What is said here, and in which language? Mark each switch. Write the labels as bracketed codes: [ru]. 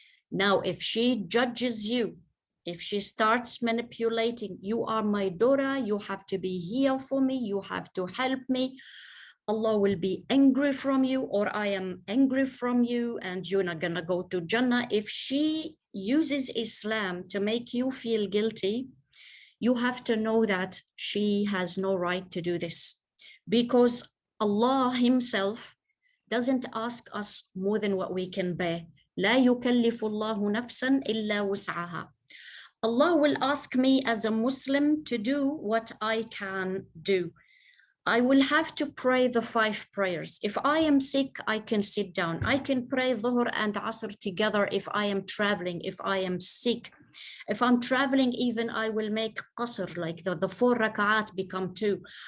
[en] Now, if she judges you, if she starts manipulating, you are my daughter, you have to be here for me, you have to help me, Allah will be angry from you, or I am angry from you, and you're not gonna go to Jannah. If she uses Islam to make you feel guilty, you have to know that she has no right to do this, because Allah Himself doesn't ask us more than what we can bear. [ar] لا يكلف الله نفسا إلا وسعها. [en] Allah will ask me as a Muslim to do what I can do. I will have to pray the 5 prayers. If I am sick, I can sit down. I can pray Dhuhr and Asr together if I am traveling, if I am sick. If I'm traveling, even I will make qasr, like the 4 rak'at become 2.